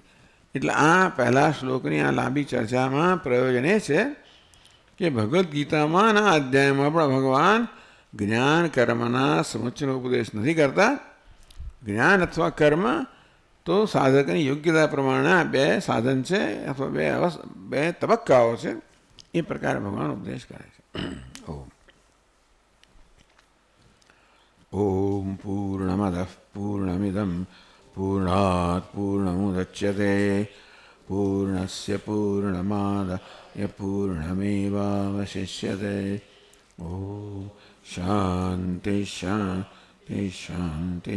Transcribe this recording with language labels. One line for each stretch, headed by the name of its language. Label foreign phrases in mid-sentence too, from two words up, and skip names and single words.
Gujarati: એટલે આ પહેલા શ્લોકની આ લાંબી ચર્ચામાં પ્રયોજન એ છે કે ભગવદ્ ગીતામાં આ અધ્યાયમાં પણ ભગવાન જ્ઞાન કર્મના સમુચ્ચયનો ઉપદેશ નથી કરતા. જ્ઞાન અથવા કર્મ તો સાધકની યોગ્યતા પ્રમાણે આ બે સાધન છે, અથવા બે તબક્કાઓ છે, એ પ્રકારે ભગવાન ઉપદેશ કરે છે.
Sanskrit: ઓમ પૂર્ણમદઃ પૂર્ણમિદં પૂર્ણાત પૂર્ણમુદચ્યતે પૂર્ણસ્ય પૂર્ણમાદાય પૂર્ણમેવાવશિષ્યતે. ઓમ शांति शांति शांति।